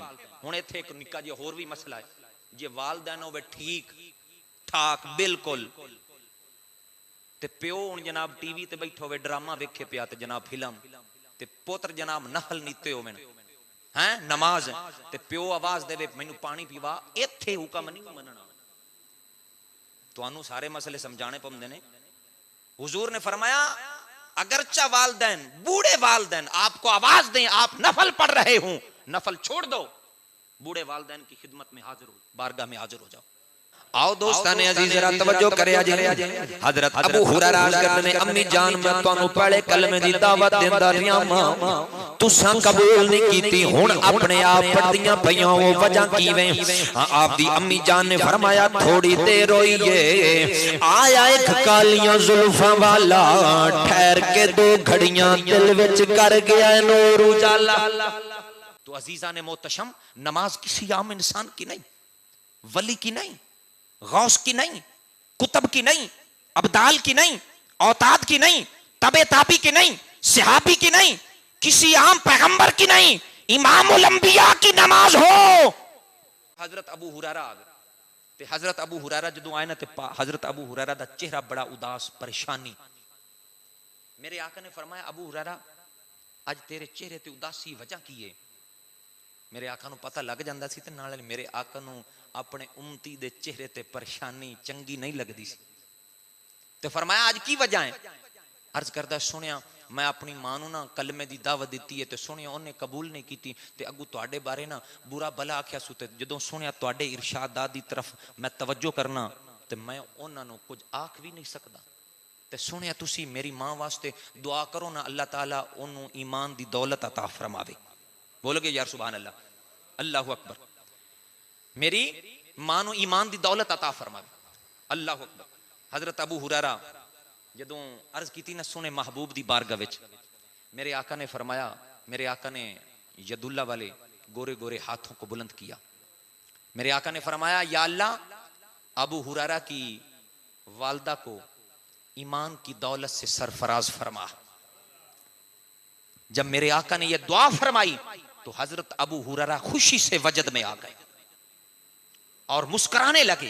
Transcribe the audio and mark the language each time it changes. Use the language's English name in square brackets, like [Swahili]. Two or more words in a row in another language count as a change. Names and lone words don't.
[Punjabi] ہن ایتھے ایک نکا جی ہور بھی مسئلہ ہے. جے والدین ہوے ٹھیک ٹھاک بالکل تے پیو ہن جناب ٹی وی تے بیٹھا ہوے ڈرامہ ویکھے پیا تے جناب فلم تے پوتر جناب نفل نیتے ہوے ہیں نماز تے پیو آواز دے مینوں پانی پیوا, ایتھے حکم نہیں مننا. تانوں سارے مسئلے سمجھانے پوندے نے. [Urdu] حضور نے فرمایا اگرچہ والدین بوڑھے والدین آپ کو آواز دیں آپ نفل پڑھ رہے ہوں, نفل چھوڑ دو, بوڑھے والدین کی خدمت میں حاضر ہو, بارگاہ میں حاضر ہو جاؤ. [Punjabi] آؤ دوستان عزیز ذرا توجہ کرے جی. حضرت ابو ہریرہ عرض کرتے ہیں امی جان میں تانوں پہلے کلمے دی دعوت دیندا رہیا ماں تساں قبول نہیں کیتی, ہن اپنے آپ پڑھدیاں پیاں او وجہ کیویں؟ آپ دی امی جان نے فرمایا تھوڑی دیر ہوئی آیا ایک کالیاں زلفاں والا, ٹھہر کے 2 گھڑیاں دل وچ کر گیا نور اجالا. [Urdu] تو عزیزان محتشم نماز کسی عام انسان کی نہیں, ولی کی نہیں, غوث کی نہیں, کتب کی نہیں, ابدال کی نہیں, اوتاد کی نہیں, تبع تابی کی نہیں, صحابی کی نہیں, کسی عام پیغمبر کی نہیں, امام الانبیاء کی نماز ہو. [Punjabi] حضرت ابو ہریرہ آ گئے تے حضرت ابو ہریرہ جدوں آئے نا تے حضرت ابو ہریرہ دا چہرہ بڑا اداس پریشانی. میرے آقا نے فرمایا ابو ہریرہ اج تیرے چہرے تے اداسی وجہ کی ہے؟ میرے آقا نو پتہ لگ جاندا سی تے نال میرے آقا نو اپنے امتی دے چہرے تے پریشانی چنگی نہیں لگدی سی. تے فرمایا آج کی وجہ ہے؟ عرض کردا سنیا میں اپنی ماں نو نا کلمے دی دعوت دتی ہے تے سنیا انہیں قبول نہیں کیتی تے اگوں تواڈے بارے نا برا بلا آکھیا سو تے جدوں سنیا تواڈے ارشادات دی طرف میں توجہ کرنا تے میں انہاں نو کچھ آکھ بھی نہیں سکدا. تے سنیا تسی میری ماں واسطے دعا کرو نا اللہ تعالیٰ انہوں ایمان دی دولت عطا فرماوے. بولو گے یار [Arabic] سبحان اللہ, اللہ اکبر. [Punjabi] میری ماں نو ایمان دی دولت عطا فرماوے, [Arabic] اللہ اکبر. [Punjabi] حضرت ابو ہریرہ جدوں عرض کیتی نا سونے محبوب دی بارگاہ وچ, [Urdu] میرے آقا نے فرمایا, میرے آقا نے [Arabic] ید اللہ [Urdu] والے گورے گورے ہاتھوں کو بلند کیا. میرے آقا نے فرمایا یا اللہ ابو ہریرہ کی والدہ کو ایمان کی دولت سے سرفراز فرما. جب میرے آقا نے یہ دعا فرمائی تو حضرت ابو ہریرہ خوشی سے وجد میں آ گئے اور مسکرانے لگے.